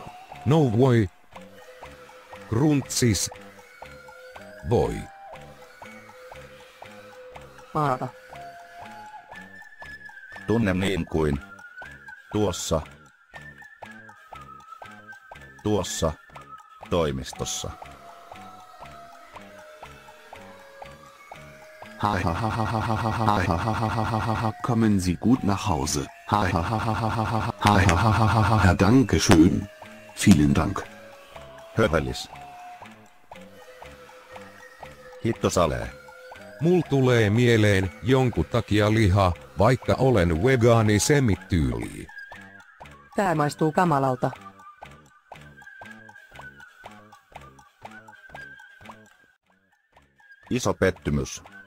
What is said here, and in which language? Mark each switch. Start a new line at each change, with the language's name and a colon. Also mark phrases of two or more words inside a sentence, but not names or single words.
Finnish: No voi. Gruntsis. Voi. Maata. Tunne niin kuin. Tuossa. Toimistossa.
German: Kommen Sie gut nach Hause. Ja, danke schön. Vielen Dank.
Finnish: Hövelis. Hitto salee. Mul tulee mieleen jonkun takia liha, vaikka olen vegaani semityyli. Tää maistuu kamalalta. Iso pettymys.